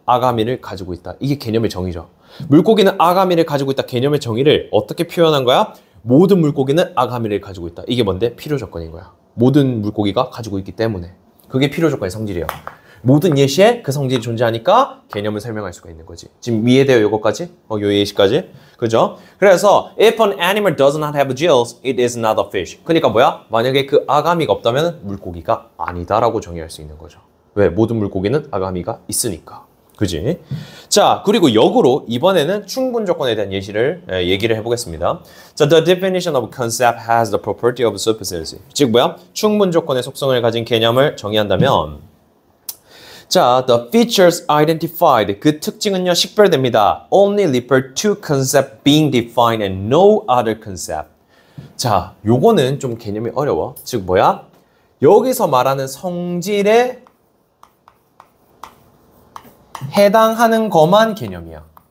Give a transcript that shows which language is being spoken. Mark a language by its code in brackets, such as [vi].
[ko] 아가미를 가지고 있다. 이게 개념의 정의죠. 물고기는 아가미를 가지고 있다. 개념의 정의를 어떻게 표현한 거야? 모든 물고기는 아가미를 가지고 있다. 이게 뭔데? 필요 조건인 거야. 모든 물고기가 가지고 있기 때문에. 그게 필요 조건의 성질이에요. 모든 예시에 그 성질이 존재하니까 개념을 설명할 수가 있는 거지. 지금 이해돼요? 요거까지? 요 예시까지? 그죠? 그래서 [en] if an animal does not have gills, it is not a fish. [ko] 그러니까 뭐야? 만약에 그 아가미가 없다면 물고기가 아니다라고 정의할 수 있는 거죠. 왜? 모든 물고기는 아가미가 있으니까. 그지? 자, 그리고 역으로 이번에는 충분 조건에 대한 얘기를 해보겠습니다. [en] 자, the definition of concept has the property of sufficiency. [ko] 즉 뭐야? 충분 조건의 속성을 가진 개념을 정의한다면 자, [en] the features identified. [ko] 그 특징은요, 식별됩니다. [en] Only refer to concept being defined and no other concept. [ko] 자, 요거는 좀 개념이 어려워. 즉 뭐야? 여기서 말하는 성질에 해당하는 것만 개념이야.